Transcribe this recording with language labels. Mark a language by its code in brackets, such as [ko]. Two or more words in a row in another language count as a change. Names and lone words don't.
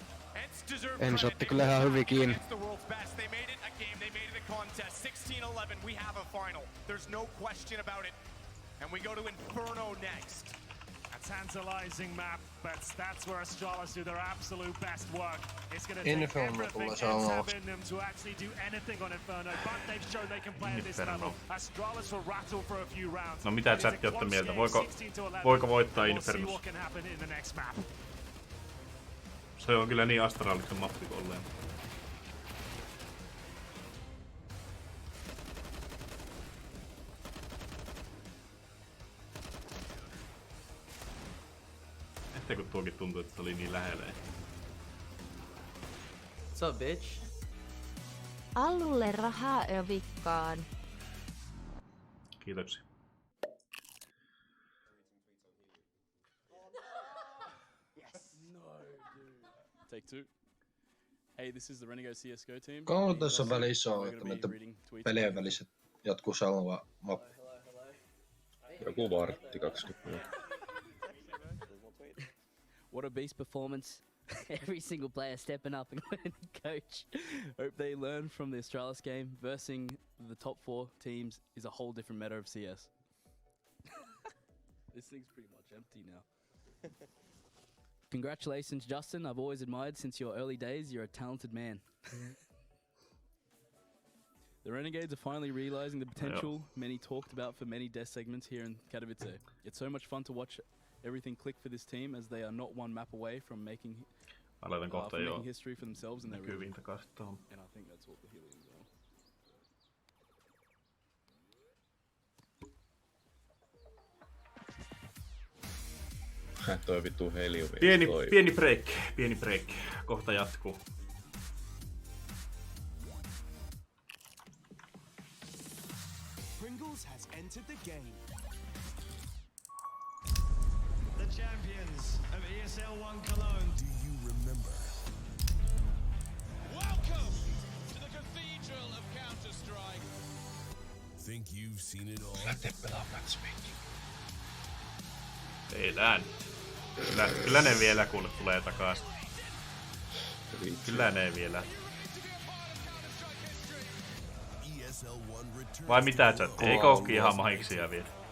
[fi] ENCE otti kyllä ihan hyvin kiinni. [en] And we go to Inferno next. A tantalizing map, but that's where ASTRALIS do their absolute best work. It's going to take everything ENCE have in them to actually do anything on Inferno, but they've shown they can play at this level. ASTRALIS will rattle for a few rounds. [fi] No mitä chatti olette mieltä? Voiko voittaa Infernos? Se on kyllä niin Astraliksen mappi kuin olleen. Kun tuokin tuntuu, että se oli niin lähellä. [en] What's up, bitch? [fi] Allulle rahaa övikkaan. Kiitoksia. [en] Take two. Hey, this is the Renegade CSGO team. [fi] Kauan tässä välissä on, että näitä pelien välissä jatkuu salva mappi? Joku vartti 20 minuuttia. [en] What a beast performance. Every single player stepping up and winning, coach. Hope they learn from the ASTRALIS game. Versing the top 4 teams is a whole different meta of CS. This thing's pretty much empty now. Congratulations, Justin. I've always admired since your early days. You're a talented man. The Renegades are finally realizing the potential many talked about for many death segments here in Katowice. It's so much fun to watch everything click for this team, as they are not one map away from making history for themselves in their region. And I think that's what the heliums are. [fi] Toi vittu heliumi. Pieni break. Kohta jatkuu. [en] Pringles has entered the game. The champions of ESL 1 Cologne. Do you remember? Welcome to the Cathedral of Counter-Strike. Think you've seen it all? [fi] Tehdään. Kyllä ne vielä kuule tulee takaisin. Kyllä ne vielä. Vai mitä chatti? Eikö ookin ihan mahiksia vielä?